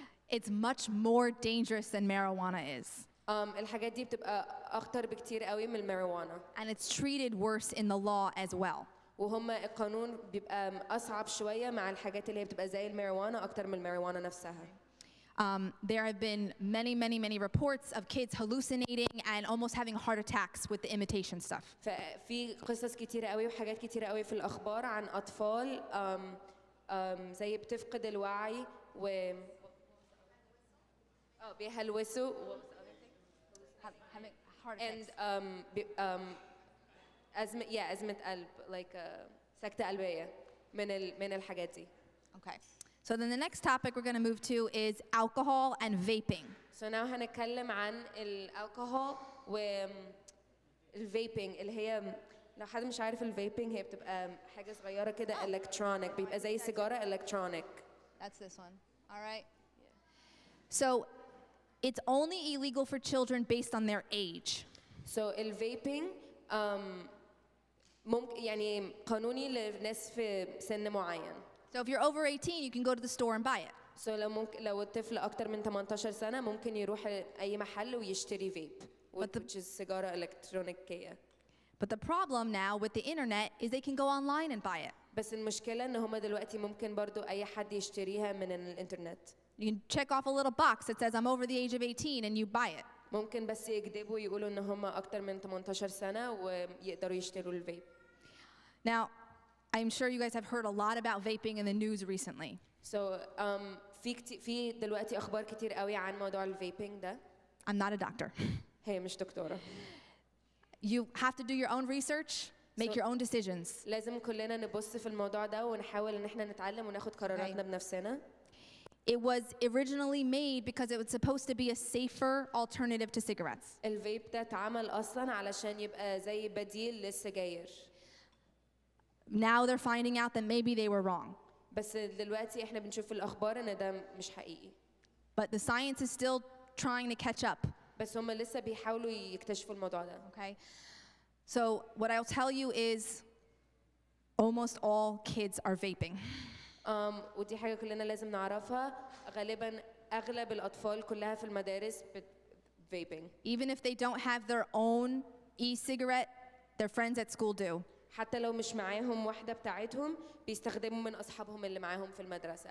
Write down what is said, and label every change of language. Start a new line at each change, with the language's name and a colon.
English: It's much more dangerous than marijuana is.
Arabic: الحاجات دي بتبقى أخطر بكتير قوي من الماريجوانا.
English: And it's treated worse in the law as well.
Arabic: وهم القانون بيبقى أصعب شوية مع الحاجات اللي هي بتبقى زي الماريجوانا أكتر من الماريجوانا نفسها.
English: There have been many reports of kids hallucinating and almost having heart attacks with the imitation stuff.
Arabic: ففي قصص كتيرة قوي وحاجات كتيرة قوي في الأخبار عن أطفال زي بتفقد الوعي و بيهلوسوا
English: Having heart attacks. and
Arabic: أزمة قلب
English: like
Arabic: سكتة قلبية من الحاجات دي.
English: Okay. So then the next topic we're going to move to is alcohol and vaping. So now
Arabic: هنتكلم عن الالكحول والفيبنج اللي هي لو حد مش عارف الفيبنج هي بتبقى حاجة صغيرة كده electronic بيبقى زي سيجارة electronic.
English: That's this one. All right. Yeah. So it's only illegal for children based on their age. So
Arabic: الفيبنج ممكن يعني قانوني للناس في سن معين.
English: So if you're over 18, you can go to the store and buy it. So
Arabic: لو الطفل أكتر من 18 سنة ممكن يروح أي محل ويشتري فيب
English: which is
Arabic: سيجارة إلكترونيكية.
English: But the problem now with the internet is they can go online and buy it.
Arabic: بس المشكلة إن هما دلوقتي ممكن برضو أي حد يشتريها من الإنترنت.
English: You can check off a little box that says I'm over the age of 18 and you buy it.
Arabic: ممكن بس يكذبوا يقولوا إن هما أكتر من 18 سنة ويقدروا يشتروا الفيب.
English: Now, I'm sure you guys have heard a lot about vaping in the news recently. So
Arabic: في دلوقتي أخبار كتير قوي عن موضوع الفيبينج ده.
English: I'm not a doctor.
Arabic: هي مش دكتورة.
English: You have to do your own research, make your own decisions.
Arabic: لازم كلنا نبص في الموضوع ده ونحاول إن إحنا نتعلم وناخد قراراتنا بنفسنا.
English: It was originally made because it was supposed to be a safer alternative to cigarettes.
Arabic: الفيب ده اتعمل أصلاً علشان يبقى زي بديل للسجاير.
English: Now they're finding out that maybe they were wrong.
Arabic: بس دلوقتي إحنا بنشوف في الأخبار إن ده مش حقيقي.
English: But the science is still trying to catch up.
Arabic: بس هم لسه بيحاولوا يكتشفوا الموضوع ده.
English: Okay? So what I'll tell you is almost all kids are vaping.
Arabic: ودي حاجة كلنا لازم نعرفها. غالباً أغلب الأطفال كلها في المدارس vaping.
English: Even if they don't have their own e-cigarette, their friends at school do.
Arabic: حتى لو مش معاهم واحدة بتاعتهم بيستخدموا من أصحابهم اللي معاهم في المدرسة.